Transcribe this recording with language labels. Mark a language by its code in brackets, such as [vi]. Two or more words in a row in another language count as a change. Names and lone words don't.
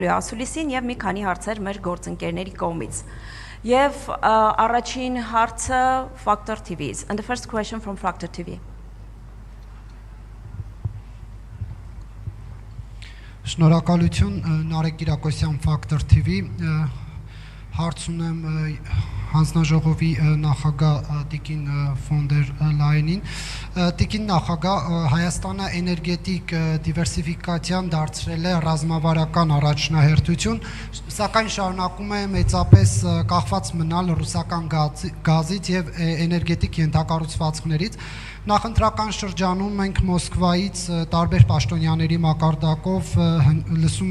[hy] Ասուլիսին եւ մի քանի հարցեր մեր գործընկերների կողմից։ Եվ առաջին հարցը Factor TV-ից. [en] And the first question from Factor TV. [hy] Շնորհակալություն Նարեկ Կիրակոսյան Factor TV, հարց ունեմ հանձնաժողովի նախագահ Տիկին ֆոն դեր Լայենին։ Տիկին նախագահ, Հայաստանը էներգետիկ դիվերսիֆիկացիան դարձրել է ռազմավարական առաջնահերթություն, սակայն շարունակում է մեծապես կախված մնալ ռուսական գազից եւ էներգետիկ ենթակառուցվածքներից։ Նախընտրական շրջանում մենք Մոսկվայից տարբեր պաշտոնյաների մակարդակով լսում